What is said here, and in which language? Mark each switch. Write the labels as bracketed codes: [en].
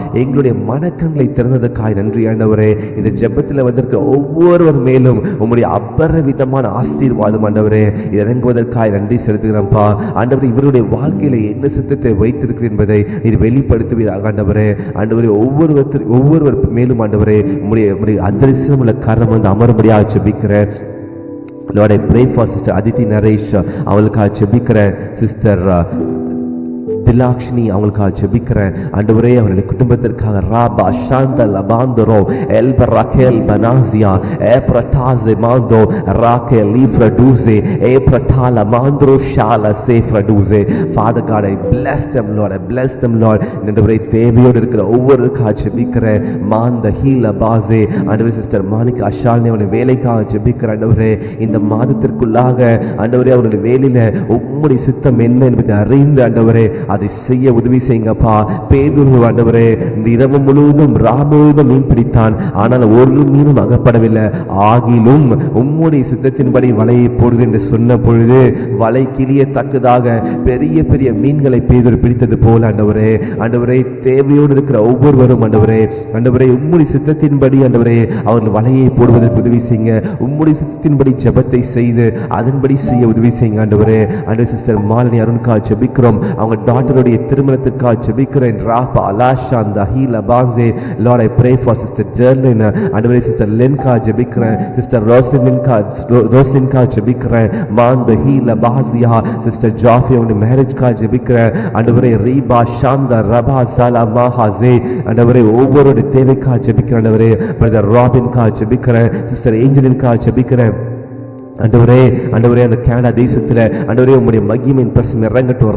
[ta] எங்களுடைய மனக்கண்களை திறந்ததற்காய் நன்றி ஆண்டவரே. இந்த ஜெபத்தில் வந்திருக்கிற ஒவ்வொருவர் மேலும் உம்முடைய அபரிவிதமான ஆசீர்வாதம் ஆண்டவரே இறங்குவதற்காய் நன்றி செலுத்துகிறோம்ப்பா. ஆண்டவரே, இவருடைய வாழ்க்கையில என்ன சித்தத்தை வைத்திருக்கிறேன் என்பதை நீர் வெளிப்படுத்துவீராக ஆண்டவரே. ஆண்டவரே, ஒவ்வொருவர் மேலும் ஆண்டவரே உம்முடைய அதிர்ஷ்டமுள்ள கரம் வந்து அமரும்படியாக ஜெபிக்கிறேன். [en] Lord, I pray for Sister Aditi Naresh, [ta] அவளுக்காக ஜெபிக்கிறேன். சிஸ்டர் திலாக்ஷ்மி அவங்களுக்காக ஜெபிக்கிறேன் ஆண்டவரே. அவருடைய குடும்பத்திற்காக ராபா ஷாந்த லபாந்தரோ எல்ப ராகேல் பனாசியா ஏ பிரட்டாஸ் மாந்தோ ராகேல் லீஃப்ரடூசே ஏ பிரட்டால மாந்தரோ ஷால சேஃப்ரடூசே. [en] Father God, I bless them Lord, I bless them Lord. [ta] ஆண்டவரே, தேவையோடு இருக்கிற ஒவ்வொருக்காக ஜெபிக்கிறேன். மாந்த ஹீல பாசே ஆண்டவரே, சிஸ்டர் மாணிகா ஷாலினி அவருடைய வேலைக்காக ஜெபிக்கிறேன் ஆண்டவரே. இந்த மாதத்திற்குள்ளாக ஆண்டவரே அவருடைய வேலையில உம்முடைய சித்தம் என்ன என்பதை அறிந்து ஆண்டவரே அதை செய்ய உதவி செய்யுங்கப்பா. பேதுரு ஆண்டவரே, இந்த இரவு முழுவதும் முழுவதும் மீன் பிடித்தான், ஆனால் ஒரு மீனும் அகப்படவில்லை. ஆகிலும் உம்முடைய சித்தத்தின்படி வலையை போடுது என்று சொன்ன பொழுது வலை கிளியத்தக்கதாக பெரிய பெரிய மீன்களை பேதுரு பிடித்தது போல ஆண்டவரே. ஆண்டவரே, தேவையோடு இருக்கிற ஒவ்வொருவரும் ஆண்டவரே உம்முடைய சித்தத்தின்படி ஆண்டவரே அவர்கள் வலையை போடுவதற்கு உதவி செய்யுங்க. உம்முடைய சித்தத்தின்படி ஜெபத்தை செய்து அதன்படி செய்ய உதவி செய்யுங்க ஆண்டவரே. ஆண்டவர், சிஸ்டர் மாலினி அருணுக்காக ஜெபிக்கிறோம். அவங்க டாக்டருடைய திருமணத்திற்காக ஜெபிக்கிறேன். Rafah அலாஷா தஹீல Phanse. [en] Lord, I pray for Sister Jerlin, [ta] ஆண்டவரே, சிஸ்டர் லென்கா ஜெபிக்கிறேன். சிஸ்டர் ரோஸ்லின்கா ஜெபிக்கிறேன். மான் தஹீல பாசியா. சிஸ்டர் ஜாஃபி அவருடைய மேரேஜ்காக ஜெபிக்கிறேன் ஆண்டவரே. ரீபா ஷாந்த ரபா சலா மாஹாசே. ஆண்டவரே, ஒவ்வொருடைய தேவைக்காக ஜெபிக்கிறேன் ஆண்டவரே. பிரதர் ராபின்காக ஜெபிக்கிறேன். சிஸ்டர் ஏஞ்சலின்காக ஜெபிக்கிறேன் ஆண்டவரே. அந்த கனடா தேசத்தில் ஆண்டவரே உம்முடைய மகிமையின் பிரசனம் இறங்கட்டும்.